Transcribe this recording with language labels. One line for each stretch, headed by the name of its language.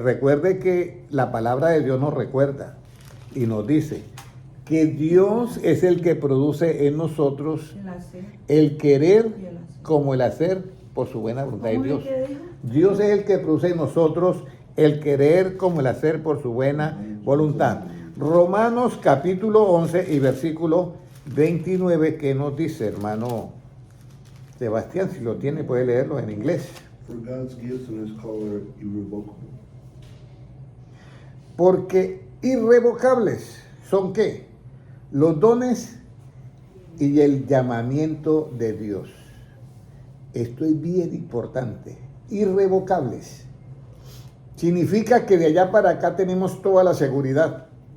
Spanish: Recuerde que la palabra de Dios nos recuerda y nos dice que Dios es el que produce en nosotros el querer como el hacer por su buena voluntad de Dios. Dios es el que produce en nosotros el querer como el hacer por su buena voluntad. Romanos capítulo 11 y versículo 29, ¿qué nos dice, hermano Sebastián? Si lo tiene, puede leerlo en inglés.
English: For God's gifts and his call are irrevocable.
Spanish: Porque irrevocables son ¿qué? Los dones y el llamamiento de Dios. esto es bien importante, irrevocables. Significa que de allá para acá tenemos toda la seguridad.